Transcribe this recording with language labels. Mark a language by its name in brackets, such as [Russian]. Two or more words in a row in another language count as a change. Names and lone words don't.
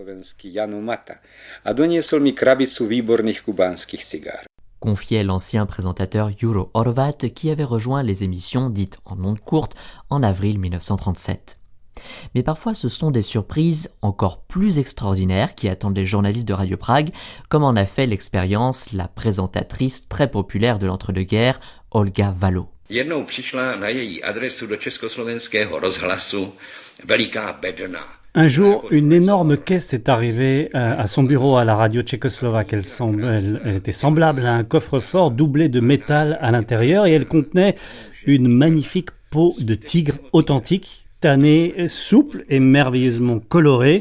[French] Confiait l'ancien présentateur Juro Horvat qui avait rejoint les émissions dites en ondes courtes en avril 1937. Mais parfois ce sont des surprises encore plus extraordinaires qui attendent les journalistes de Radio Prague, comme en a fait l'expérience la présentatrice très populaire de l'entre-deux-guerres, Olga Valo. [Czech] Jednou přišla na její adresu do Československého rozhlasu veliká bedna. [French] Un jour, une énorme caisse est arrivée à son bureau à la radio tchécoslovaque. Elle était semblable à un coffre-fort doublé de métal à l'intérieur et elle contenait une magnifique peau de tigre authentique, tannée, souple et merveilleusement colorée.